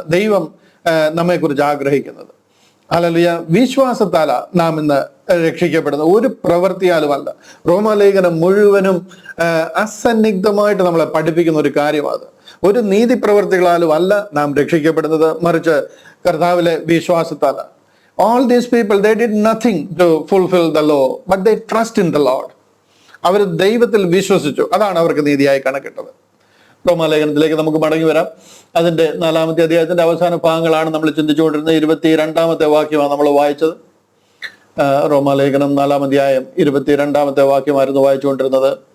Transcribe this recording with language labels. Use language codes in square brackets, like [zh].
[ml] ദൈവം നമ്മെക്കുറിച്ച് ആഗ്രഹിക്കുന്നത്. ഹല്ലേലൂയ. വിശ്വാസത്താല നാം ഇന്ന് രക്ഷിക്കപ്പെടുന്നത്, ഒരു പ്രവൃത്തിയാലുമല്ല. റോമാലേഖനം മുഴുവനും അസന്നിഗ്ധമായിട്ട് നമ്മളെ പഠിപ്പിക്കുന്ന ഒരു കാര്യമാണ്. ഒരു നീതി പ്രവൃത്തികളാലും അല്ല നാം രക്ഷിക്കപ്പെടുന്നത്, മറിച്ച് കർത്താവിലെ വിശ്വാസത്താല. [en] All these people, they did nothing to fulfill the law, but they trust in the Lord. [ml] അവർ ദൈവത്തിൽ വിശ്വസിച്ചു, അതാണ് അവർക്ക് നീതിയായി കണക്കിട്ടത്. റോമാലേഖനത്തിലേക്ക് നമുക്ക് മടങ്ങി വരാം. അതിന്റെ 4-ാമത്തെ അധ്യായത്തിന്റെ അവസാന ഭാഗങ്ങളാണ് നമ്മൾ ചിന്തിച്ചുകൊണ്ടിരുന്നത്. 22-ാമത്തെ വാക്യമാണ് നമ്മൾ വായിച്ചത്. റോമാലേഖനം 4-ാം അധ്യായം 22-ാമത്തെ വാക്യമായിരുന്നു വായിച്ചുകൊണ്ടിരുന്നത്.